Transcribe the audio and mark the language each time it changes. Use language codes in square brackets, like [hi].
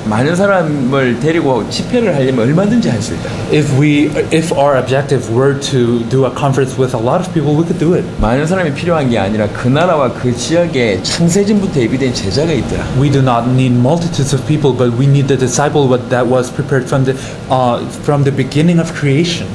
[ko] 많은 사람을 데리고 집회를 하려면 얼마든지 할 수 있다. [en] If our objective were to do a conference with a lot of people, we could do it. [ko] 많은 사람이 필요한 게 아니라 그 나라와 그 지역에 창세전부터 예비된 제자가 있더라. [en] We do not need multitudes of people, but we need the disciple that was prepared from the beginning of creation.